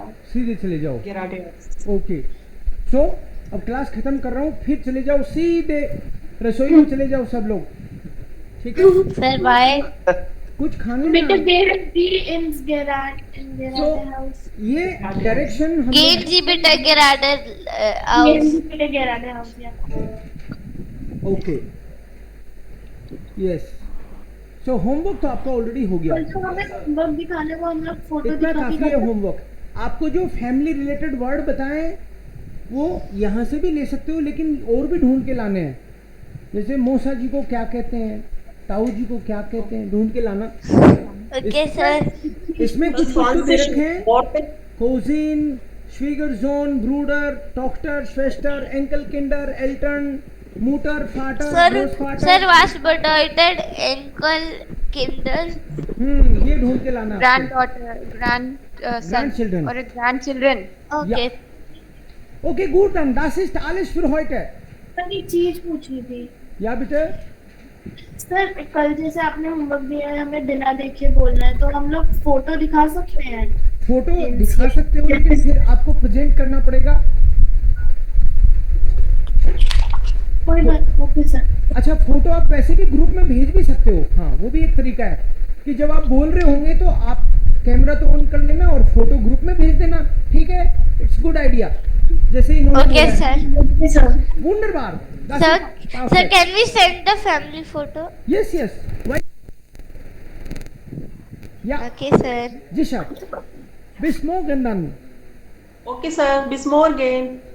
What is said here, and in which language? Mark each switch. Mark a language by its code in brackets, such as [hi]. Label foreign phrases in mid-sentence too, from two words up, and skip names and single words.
[hi] सीधे चले जाओ। [de] gerade aus. [hi] ओके, सो अब क्लास खत्म कर रहा हूँ, फिर चले जाओ सीधे रसोई में चले जाओ सब लोग, ठीक है? [en] Sir, why? [hi] कुछ खाने बेटा में [de] gerade aus, [hi] ये डायरेक्शन हम [de] Gehen Sie bitte gerade aus. gerade aus. [en] okay, yes. [hi] सो होमवर्क तो आपका ऑलरेडी हो गया, तो हमें होमवर्क दिखाने को हम लोग फोटो इतना दिखा काफी है होमवर्क। आपको जो [en] family related word [hi] बताएं वो यहाँ से भी ले सकते हो, लेकिन और भी ढूंढ के लाने हैं। जैसे मौसा जी को क्या कहते हैं, ताऊ जी को क्या कहते हैं, ढूंढ के लाना। [en] Okay, sir. [hi] इसमें कुछ कुछ तो दे रखे हैं, [de] Cousin, Schwiegersohn, Bruder, Tochter, Schwester, Enkel Kinder, Eltern, Mutter, Vater, [en] Sir, [de] ग्रोसफाटर। [en] sir, [de] was bedeutet Enkelkinder? [hi] ये ढूंढ के लाना। [en] Granddaughter, grandson, Grandchildren. or grandchildren. Okay. okay, good done, [de] das ist alles für heute। [hi] सर एक चीज पूछनी थी या बेटे, सर, कल जैसे आपने होमवर्क दिया है हमें बिना देखे बोलना है, तो हम लोग फोटो दिखा सकते हैं? फोटो दिखा सकते हो, लेकिन फिर आपको प्रेजेंट करना पड़ेगा। कोई बात, ओके सर। अच्छा, फोटो आप वैसे भी ग्रुप में भेज भी सकते हो, हाँ वो भी एक तरीका है कि जब आप बोल रहे होंगे तो आप कैमरा तो ऑन कर लेना और फोटो ग्रुप में भेज देना, ठीक है? [en] it's good idea. जैसे इन्होंने Okay, sir. okay sir. [de] वंडरबार। [en] Sir, can we send the family photo? yes yes, ja Okay, sir. [hi] जी सर, [de] bis morgen. [en] okay sir, [de] bis morgen।